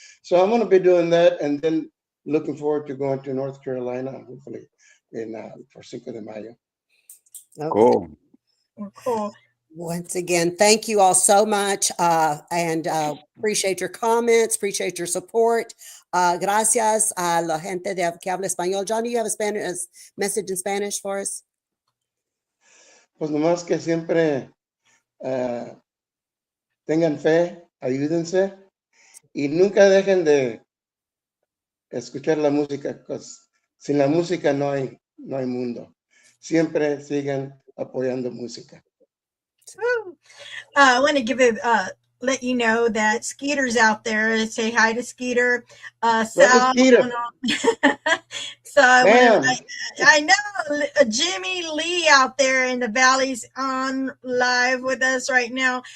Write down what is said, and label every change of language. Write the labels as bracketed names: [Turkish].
[English] So I'm going to be doing that, and then looking forward to going to North Carolina, hopefully, for Cinco de Mayo. Okay. Cool. Well, cool. Once again, thank you all so much, and appreciate your comments, appreciate your support. [Spanish] Gracias a la gente que habla español. [English] Johnny, you have a message in Spanish for us? [Spanish] Pues nomás que siempre tengan fe, ayúdense y nunca dejen de escuchar la música, porque sin la música no hay mundo. Siempre sigan apoyando música. [English] I want to give it, let you know that Skeeter's out there. Say hi to Skeeter. Brother Sal. Skeeter, So man. I know Jimmy Lee out there in the valleys on live with us right now.